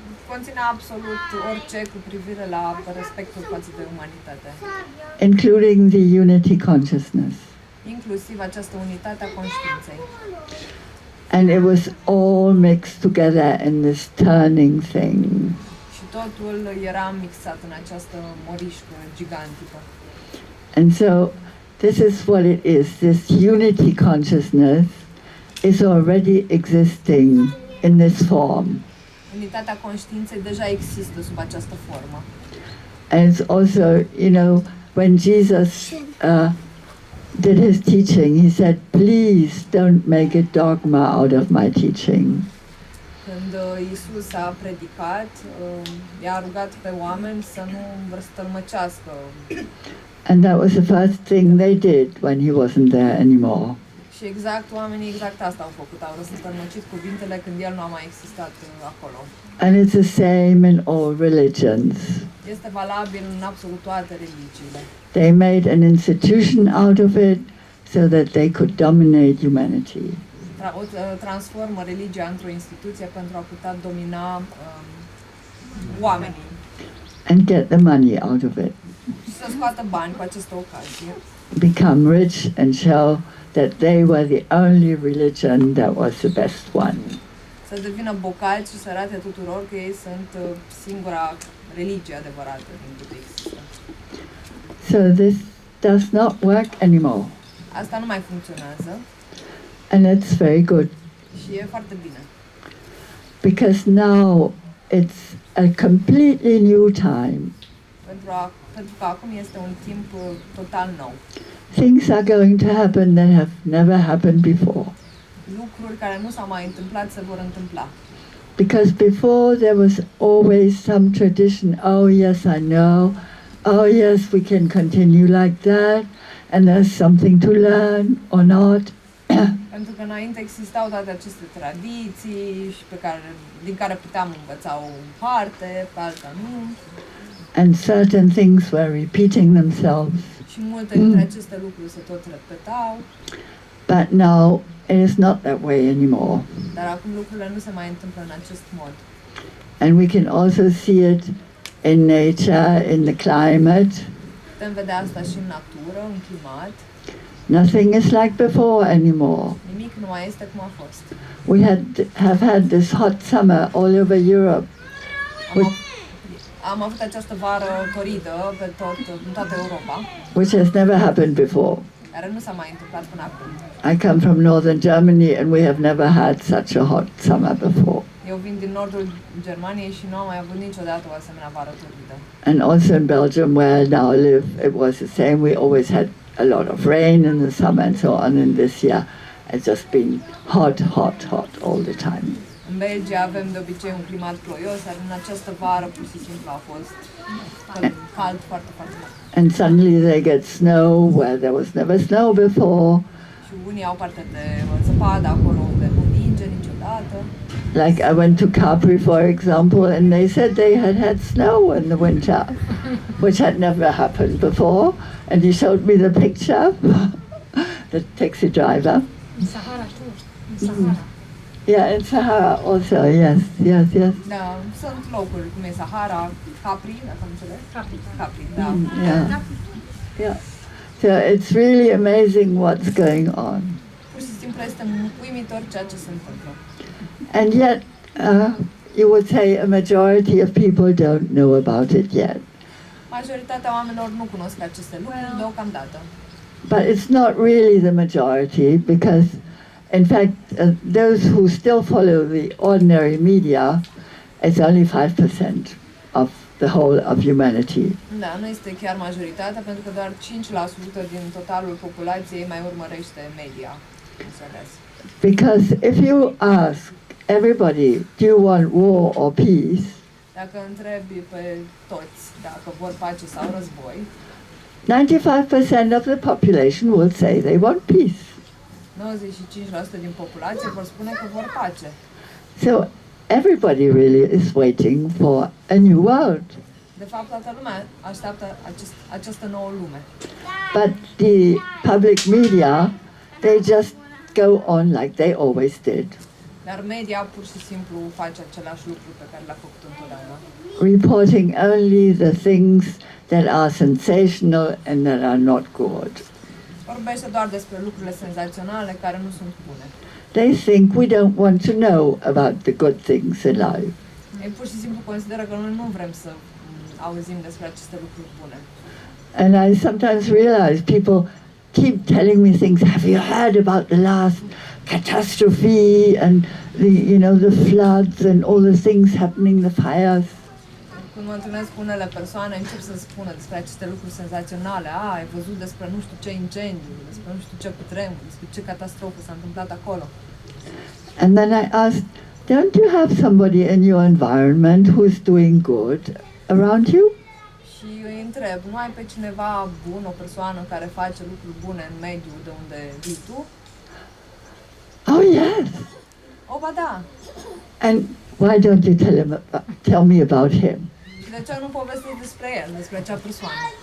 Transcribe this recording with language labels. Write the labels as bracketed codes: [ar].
[ro] Conține absolut orice cu privire la respectul față de umanitate, [en] including the unity consciousness. [ro] inclusiv această unitate a conștiinței. [en] And it was all mixed together in this turning thing. [ro] Și totul era mixat în această morișcă gigantică. [en] And so this is what it is. This unity consciousness is already existing in this form. [ro] Unitatea conștiinței deja există sub această formă. [en] And it's also, when Jesus did his teaching, he said, please don't make a dogma out of my teaching. [ro] Când Iisus a predicat, i-a rugat pe oameni să nu răstălmăcească. [en] And that was the first thing they did when he wasn't there anymore. [ro] Și oamenii exact asta au făcut, au răstălmăcit cuvintele când el nu a mai existat acolo. [en] And it's the same in all religions. [ro] Este valabil în absolut toate religiile. [en] They made an institution out of it so that they could dominate humanity. [ro] Transformă religia într-o instituție pentru a putea domina oamenii. [en] And get the money out of it. [ro] Și să scoată bani cu această ocazie. [en] Become rich and show that they were the only religion that was the best one. [ro] Să devină bogați și să arate tuturor că ei sunt singura religie adevărată din câte există. [en] So this does not work anymore. [ro] Asta nu mai funcționează. [en] And it's very good. [ro] Și e foarte bine. [en] Because now it's a completely new time. [ro] Pentru că acum este un timp total nou. [en] Things are going to happen that have never happened before. [ro] Lucruri care nu s-au mai întâmplat se vor întâmpla. [en] Because before there was always some tradition, oh yes, I know, oh yes, we can continue like that, and there's something to learn or not. [ro] Pentru că înainte existau toate aceste tradiții și din care puteam învăța o parte, pe alta nu. [en] And certain things were repeating themselves. [ro] Și multe dintre aceste lucruri se tot repetau. [en] But now it is not that way anymore. [ro] Dar acum lucrurile nu se mai întâmplă în acest mod. [en] And we can also see it in nature, in the climate. [ro] Putem vedea asta și în natură, în climat. [en] Nothing is like before anymore. [ro] Nimic nu mai este cum a fost. [en] We have had this hot summer all over Europe. [ro] Am avut această vară toridă în toată Europa. [en] Which has never happened before. [ro] Care nu s-a mai întâmplat până acum. [en] I come from northern Germany and we have never had such a hot summer before. [ro] Eu vin din nordul Germaniei și nu am mai avut niciodată o asemenea vară toridă. [en] And also in Belgium where I now live, it was the same. We always had a lot of rain in the summer and so on. And this year it's just been hot all the time. [ro] În Belgia avem de obicei un climat ploios, dar în această vară pur și simplu a fost cald, foarte, foarte mult. [en] And suddenly they get snow where there was never snow before. [ro] Și unii au parte de zăpadă acolo unde nu ninge niciodată. [en] Like I went to Capri, for example, and they said they had had snow in the winter, which had never happened before. And he showed me the picture, the taxi driver. [ro] Sahara, știu, în Sahara. [en] Yeah, in Sahara also, yes. [ro] Da, sunt locuri, cum e Sahara, Capri, dacă am înțeles. Capri, da. [en] Yeah. So it's really amazing what's going on. [ro] Pur și simplu este uimitor ceea ce se întâmplă. [en] And yet, you would say a majority of people don't know about it yet. [ro] Majoritatea oamenilor nu cunosc aceste lucruri deocamdată. [en] But it's not really the majority because, in fact, those who still follow the ordinary media, it's only 5% of the whole of humanity. [ro] Da, nu este chiar majoritatea, pentru că doar 5% din totalul populației mai urmărește media. Înțeles. [en] Because if you ask everybody, do you want war or peace? [ro] Dacă întrebi pe toți dacă vor pace sau război, [en] 95% of the population will say they want peace. [ro] 95% din populație vor spune că vor pace. [en] So everybody really is waiting for a new world. [ro] De fapt, toată lumea așteaptă această nouă lume. [en] But the public media, they just go on like they always did. [ro] Dar media pur și simplu face același lucru pe care l-a făcut întotdeauna. [en] Reporting only the things that are sensational and that are not good. [ro] Vorbește doar despre lucrurile senzaționale care nu sunt bune. [en] They think we don't want to know about the good things in life. [ro] Ei pur și simplu consideră că noi nu vrem să auzim despre aceste lucruri bune. [en] And I sometimes realize people keep telling me things. Have you heard about the last catastrophe and the floods and all the things happening, the fires? [ro] Când mă întâlnesc cu unele persoane, încep să spună despre aceste lucruri senzaționale. Ai văzut despre nu știu ce incendiu, despre nu știu ce cutremur, despre ce catastrofă s-a întâmplat acolo. [en] And then I asked, don't you have somebody in your environment who's doing good around you? [ro] Și îi întreb, nu ai pe cineva bun, o persoană care face lucruri bune în mediul de unde vii tu? [en] Oh yes. [ro] O, ba da. [en] And why don't you tell me about him? [ro] Și de ce nu povestești despre el, despre acea persoană?